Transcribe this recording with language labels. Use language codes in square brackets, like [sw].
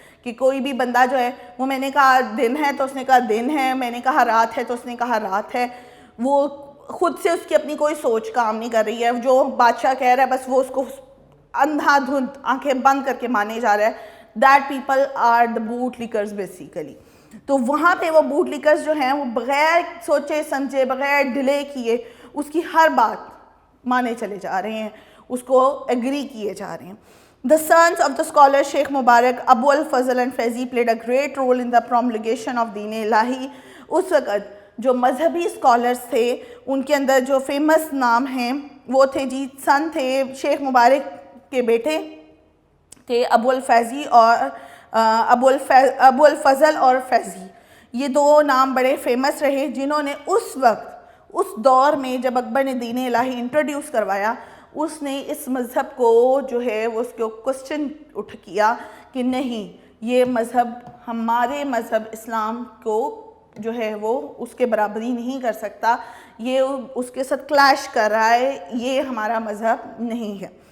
[ur] کہ کوئی بھی بندہ جو ہے وہ میں نے کہا دن ہے تو اس نے کہا دن ہے, میں نے کہا رات ہے تو اس نے کہا رات ہے, وہ خود سے اس کی اپنی کوئی سوچ کام نہیں کر رہی ہے, جو بادشاہ کہہ رہا ہے بس وہ اس کو اندھا دھند آنکھیں بند کر کے مانے جا رہا ہے. [en] that people are the bootlickers [ur] basically. تو وہاں پہ وہ bootlickers جو ہیں وہ بغیر سوچے سمجھے, بغیر ڈیلے کیے اس کی ہر بات مانے چلے جا رہے ہیں, اس کو ایگری کیے جا رہے ہیں. [en] The sons of the scholar Sheikh Mubarak, Abu al-Fazl and Faizi played a great role in the promulgation of Din Ilahi. [ur] اس وقت جو مذہبی اسکالرس تھے ان کے اندر جو فیمس نام ہیں وہ تھے جی, سن تھے شیخ مبارک کے بیٹے تھے ابو الفیضی اور ابو الفضل اور فیضی. یہ دو نام بڑے فیمس رہے جنہوں نے اس وقت اس دور میں جب اکبر نے دین الہی انٹروڈیوس کروایا اس نے اس مذہب کو جو ہے وہ اس کو کوسچن اٹھ کیا کہ نہیں, یہ مذہب ہمارے مذہب اسلام کو جو ہے وہ اس کے برابری نہیں کر سکتا, یہ اس کے ساتھ کلیش کر رہا ہے, یہ ہمارا مذہب نہیں ہے.